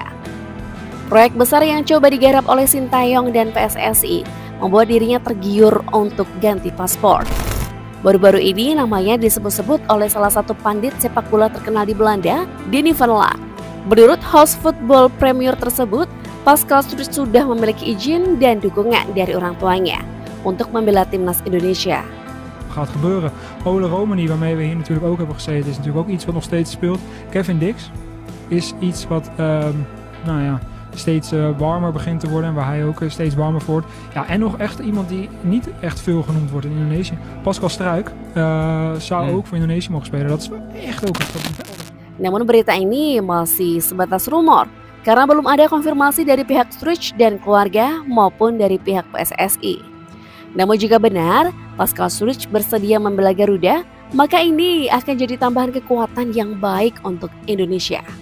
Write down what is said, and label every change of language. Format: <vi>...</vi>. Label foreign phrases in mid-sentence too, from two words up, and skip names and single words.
<id>Proyek besar yang coba digarap oleh Sintayong dan PSSI membuat dirinya tergiur untuk ganti paspor. Baru-baru ini namanya disebut-sebut oleh salah satu pandit sepak bola terkenal di Belanda, Denny van Laak. Menurut host Football Premier tersebut, Pascal Struijk sudah memiliki izin dan dukungan dari orang tuanya untuk membela timnas Indonesia.</id> <nl>Gaat gebeuren. Ole Romani, waarmee we hier natuurlijk ook hebben gezeten, is natuurlijk ook iets wat nog steeds speelt. Kevin Dix is iets wat steeds warmer begint te worden en waar hij ook steeds warmer voor wordt. Ja, en nog echt iemand die niet echt veel genoemd wordt in Indonesië. Pascal Struijk zou ook voor Indonesië mogen spelen. Dat is echt ook een.</nl> <id>Namun berita ini masih sebatas rumor karena belum ada konfirmasi dari pihak Struijk dan keluarga maupun dari pihak PSSI. Namun jika benar Pascal Struijk bersedia membela Garuda, maka ini akan jadi tambahan kekuatan yang baik untuk Indonesia.</id>